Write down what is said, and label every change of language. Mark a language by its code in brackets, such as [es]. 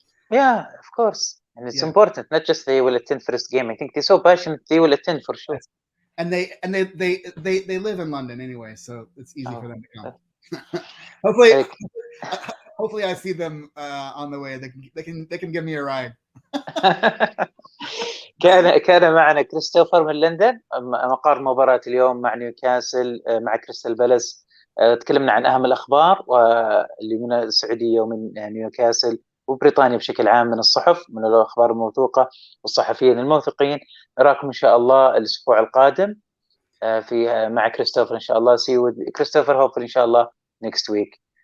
[en] Yeah, of course. And it's important. Not just they will attend first game. I think they're so passionate. They will attend for sure. And they live in London anyway, so it's easy for them to come. Hopefully I see them on the way. They can give me a ride. [ar] كان معنا كريستوفر من لندن، مقر مباراة اليوم مع نيوكاسل مع كريستال بالاس. تكلمنا عن أهم الأخبار واللي من السعودية ومن نيوكاسل وبريطانيا بشكل عام، من الصحف، من الأخبار الموثوقة والصحفيين الموثوقين. نراكم إن شاء الله الأسبوع القادم في مع كريستوفر إن شاء الله. [en] See you with Christopher hopefully [ar] إن شاء الله [en] next week.